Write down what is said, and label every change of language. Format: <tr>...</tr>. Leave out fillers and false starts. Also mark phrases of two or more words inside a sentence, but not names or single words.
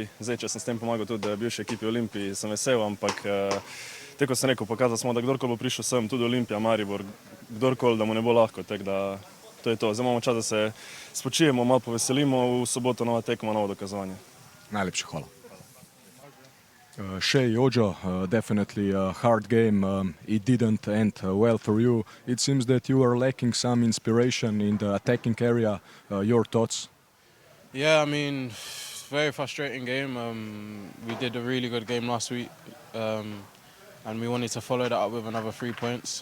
<sl>Zdaj, če sem s tem pomagal tudi bivši ekipi Olimpiji, sem vesel, ampak tako sem rekel, pokazali smo, da kdorkoli bo prišel sem, tudi Olimpija, Maribor, kdorkoli, da mu ne bo lahko, tako da to je to. Zdaj imamo čas, da se spočijemo, malo poveselimo, v soboto nova tekma, novo dokazovanje. Najlepša hvala.</sl> <en>Shea Ojo, definitely a hard game. It didn't end well for you. It seems that you are lacking some inspiration in the attacking area. Your thoughts? Yeah, I mean, very frustrating game. We did a really good game last week, and we wanted to follow that up with another 3 points.</en>